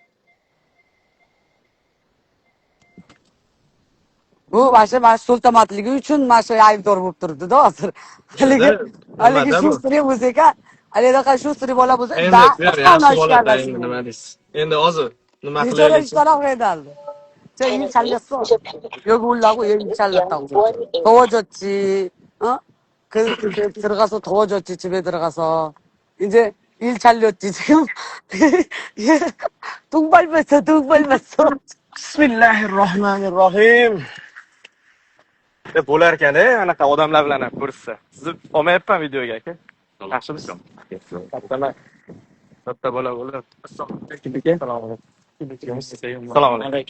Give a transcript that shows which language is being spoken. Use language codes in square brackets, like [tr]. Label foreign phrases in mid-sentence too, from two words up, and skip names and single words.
[uz] Bu mana shu so'ltamatligi uchun mana shu aybdor bo'lib turibdi-da hozir. Haligi Nimada shu bu? siri bo'lsa-ka, haligi shu siri bola bo'lsa, Endi yaxshi holatda endi nima deysiz? Endi hozir nima Nechora qilaylik? [ko] ishlar 해달래. 저 일 잘렸어. 여기 올라고 여기 잘렸다고. 더워졌지. 어? 들어가서 더워졌지. 집에 들어가서. 이제 일 잘렸지. 지금 똥 밟았어. 똥 밟았어. [uz] Bismillahirrohmanirrohim. Deb bo'lar ekan-da, anaqa odamlar bilan ham ko'rishsa. Sizni olmayapman videoga aka. Yaxshimisiz? Katta bola bo'lib. Assalomu alaykum. Assalomu alaykum.